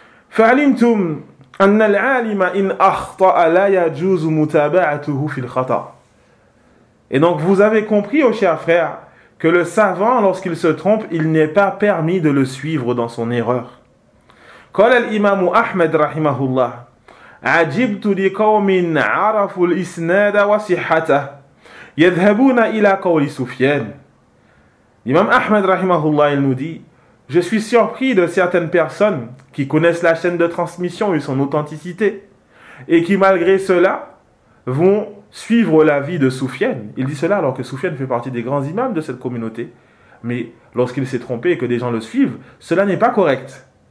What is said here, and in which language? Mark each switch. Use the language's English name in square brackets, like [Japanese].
[Arabic] فَعَلِمْتُمْ أَنَّ الْعَالِمَ إِنْ أَخْطَأَ لَا يَجُوزُ مُتَابَعَتُهُ فِي الْخَطَأَ. [French] Et donc vous avez compris, ô chers frères, que le savant, lorsqu'il se trompe, il n'est pas permis de le suivre dans son erreur. [Arabic] قَالَ الْإِمَامُ أَحْمَدْ رَحِمَهُ اللَّهُ عجبت لقوم عرفوا الإسناد وصحته يذهبون إلى قول سفيان. [French] Imam Ahmed rahimahullah il nous dit: je suis surpris de certaines personnes qui connaissent la chaîne de transmission et son authenticité et qui malgré cela vont suivre l'avis de Soufiane. Il dit cela alors que Soufiane fait partie des grands imams de cette communauté, mais lorsqu'il s'est trompé et que des gens le suivent, cela n'est pas correct.